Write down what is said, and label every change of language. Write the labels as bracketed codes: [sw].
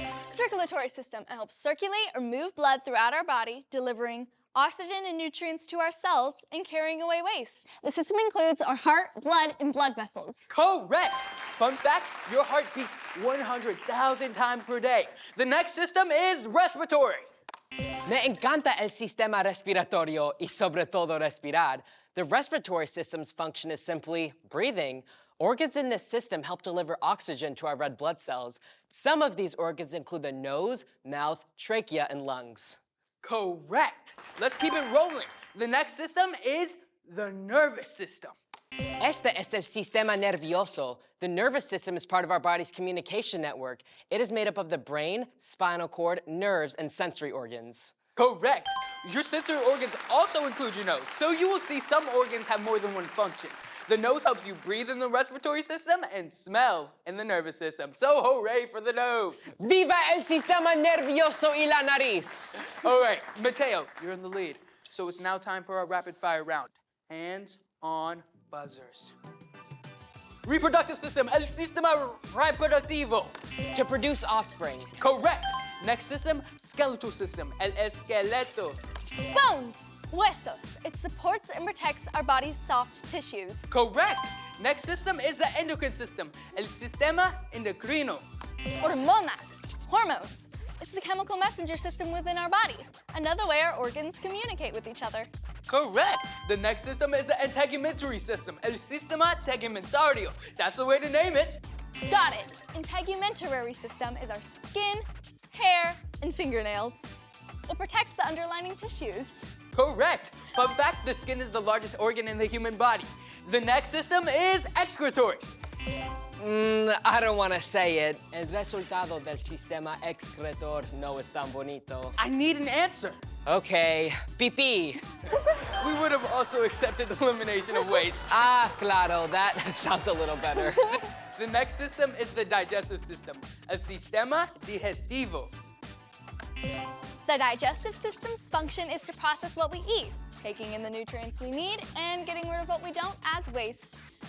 [en] Circulatory system helps circulate or move blood throughout our body, delivering oxygen and nutrients to our cells and carrying away waste. The system includes our heart, blood, and blood vessels. Correct. Fun fact, your heart beats 100,000 times per day. The next system is respiratory. [es] Me encanta el sistema respiratorio y sobre todo respirar. [en] The respiratory system's function is simply breathing. Organs in this system help deliver oxygen to our red blood cells. Some of these organs include the nose, mouth, trachea, and lungs. Correct. Let's keep it rolling. The next system is the nervous system. [es] Este es el sistema nervioso. [en] The nervous system is part of our body's communication network. It is made up of the brain, spinal cord, nerves, and sensory organs. Correct. Your sensory organs also include your nose, so you will see some organs have more than one function. The nose helps you breathe in the respiratory system and smell in the nervous system. So hooray for the nose. [es] ¡Viva el sistema nervioso y la nariz! [en] All right, Mateo, you're in the lead. So it's now time for our rapid fire round. Hands on buzzers. Reproductive system, [es] el sistema reproductivo. [en] To produce offspring. Correct. Next system, skeletal system, [es] el esqueleto. [en] Bones, [es] huesos. [en] It supports and protects our body's soft tissues. Correct. Next system is the endocrine system, [es] el sistema endocrino. Hormonas, [en] hormones. It's the chemical messenger system within our body. Another way our organs communicate with each other. Correct. The next system is the integumentary system, [es] el sistema tegumentario. [en] That's the way to name it. Got it. Integumentary system is our skin, hair, and fingernails. It protects the underlying tissues. Correct. Fun fact, the skin is the largest organ in the human body. The next system is excretory. I don't want to say it. [es] El resultado del sistema excretor no es tan bonito. [en] I need an answer. [es] Okay, pipí. [en] We would have also accepted elimination of waste. [es] Ah, claro, [en] that sounds a little better. The next system is the digestive system, [es] el sistema digestivo. [en] The digestive system's function is to process what we eat, taking in the nutrients we need and getting rid of what we don't as waste.